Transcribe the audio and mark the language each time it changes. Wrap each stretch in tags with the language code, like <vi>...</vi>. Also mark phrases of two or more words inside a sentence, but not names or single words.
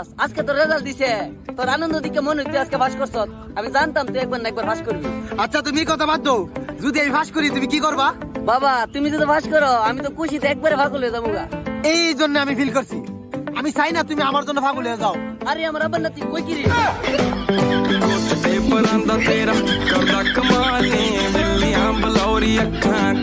<bn>আজকে তোর রেজাল্ট দিছে, তোর আনন্দ দিকে মনে হচ্ছে আজকে পাস করছ। আমি জানতাম তুই একবার না একবার পাস করবি। আচ্ছা তুমি কথা বাদ দাও, যদি আমি ফাঁস করি তুমি কি করবা? বাবা তুমি যদি পাস করো আমি তো খুশিতে একবারে পাগল হয়ে যাবো গা। এই জন্য আমি ফিল করছি, আমি চাই না তুমি আমার জন্য পাগল হয়ে যাও। আরে আমার আবার না তুই কই কি রে?</bn> <pa>ਤੇ ਪਰਾਂ ਦਾ ਤੇਰਾ ਕਰਦਾ ਕਮਾਲ ਨੀ ਬਿੱਲੀਆਂ ਬਲੌਰੀ ਅੱਖਾਂ</pa>